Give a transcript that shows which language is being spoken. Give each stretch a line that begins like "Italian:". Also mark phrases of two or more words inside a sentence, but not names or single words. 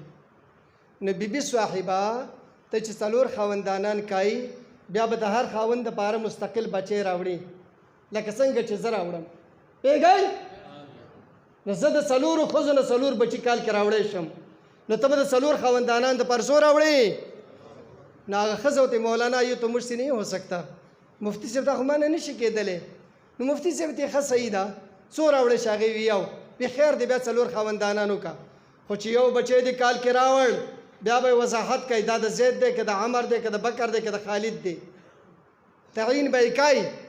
Pashto: نو بیبي صاحبه ته چې څلور خاوندانان کایي بیا به د هر خاوند دپاره مستقل بچی راوړي لکه څنګه چې زه راوړم. پوهېږئ؟ نو زه د څلورو ښځو نه څلور بچي کال کې راوړی شم نو ته به د څلور خاوندانان دپاره څو راوړې؟ نو هغه ښځه ورته مولانا یو
Urdu: تو مجھ سے نہیں ہو سکتا.
Pashto: مفتی صاحب دا خو ما نه نشي کېدلی. نو مفتی صاحب ته ښه صحیح ده څو راوړې شي؟ هغې وي یو. بیا خیر دی بیا څلور خاوندانان وکړه. خو چې یو بچی دې کال کې راوړ بیا به یې وضاحت کوي دا د زید دی که د عمر دی که د بکر دی که د خالد دی. تعیین به یې کوي.